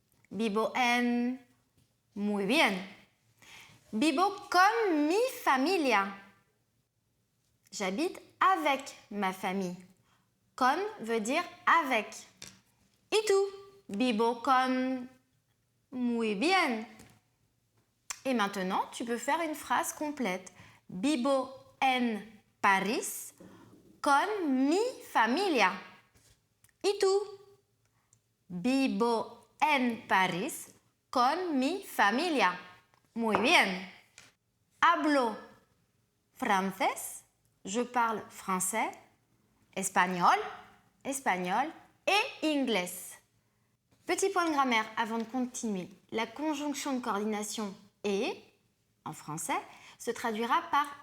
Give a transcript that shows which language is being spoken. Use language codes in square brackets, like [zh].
[es] Vivo en... Muy bien. Vivo con mi familia. [fr] J'habite avec ma famille. [es] Con [fr] veut dire avec. [es] ¿Y tú? Vivo con... Muy bien. [fr] Et maintenant, tu peux faire une phrase complète. [es] Vivo en Paris con mi familia. ¿Y tú? Vivo en Paris con mi familia. Muy bien. Hablo francés. [fr] Je parle français, espagnol, espagnol et inglés. Petit point de grammaire avant de continuer. La conjonction de coordination et, en français, se traduira par